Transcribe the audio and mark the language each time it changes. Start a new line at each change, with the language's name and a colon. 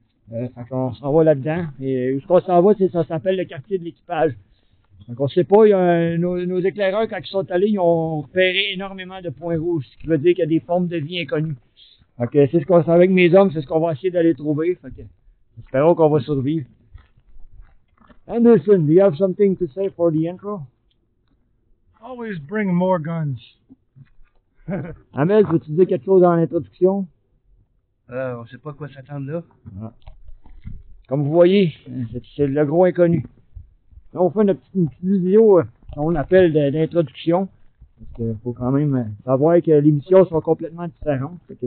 French: Fait qu'on s'en va là-dedans. Et où on s'en va, ça s'appelle le quartier de l'équipage. Donc on sait pas, nos éclaireurs, quand ils sont allés, ils ont repéré énormément de points rouges, ce qui veut dire qu'il y a des formes de vie inconnues. Donc c'est ce qu'on sait avec mes hommes, c'est ce qu'on va essayer d'aller trouver. Fait que, espérons qu'on va survivre.
English: Anderson, do you have something to say for the intro? Always bring more guns.
French: Amel, veux-tu dire quelque chose dans l'introduction? On sait pas à quoi s'attendre là. Ah. Comme vous voyez, c'est le gros inconnu. Là, on fait une petite vidéo qu'on appelle d'introduction. Parce qu'il faut quand même savoir que les missions sont complètement différentes.